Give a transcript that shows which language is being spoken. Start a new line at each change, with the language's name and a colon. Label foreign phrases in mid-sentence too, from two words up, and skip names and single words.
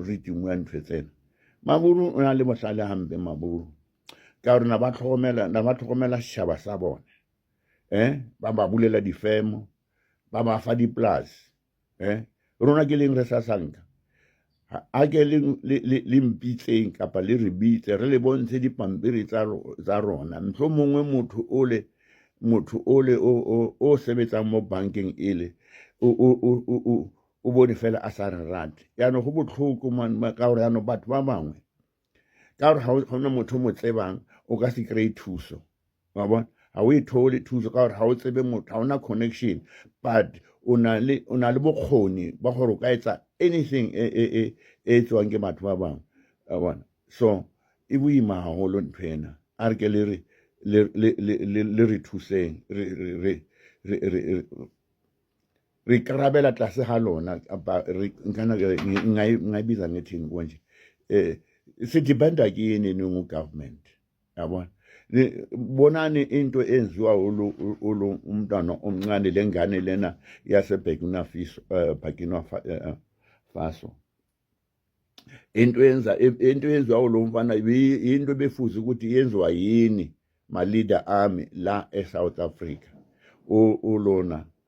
Tswana: re timwa ntho tsena maburu o na le mohlale hampe maburu ka gore na ba tlhokomela setšhaba sa bone ba ba bulela difemo ba ba fa dipolase rona ke leng re sa sanka a ke le mpitseng kapa le re bitse re le bontshe dipampiri tsa rona mohlomongwe motho ole o sebetsang mo bankeng ele o bone fela a sa re rate yaanong go botlhoko ka gore yaanong batho ba bangwe ka gore ga ona motho o mo tsebang o ka se kry-e thuso wa bona ga o e thole thuso ka gore ga o tsebe motho ga ona
English: connection but
Tswana: o na le bokgoni ba gore o ka etsa anything e etswang ke batho ba bangwe wa bona so e boima haholo ntho ena a re ke le re thuseng
Zulu: re karabela tlase ga lona ngayibiza ngethini konje sidependa kini ningu-government yabona bonani into enziwa umntwana omncane lengane lena yaseBurkina Faso into yenziwa lo mfana into befuza ukuthi yenziwa yini ma-leader ami la eSouth Africa ulona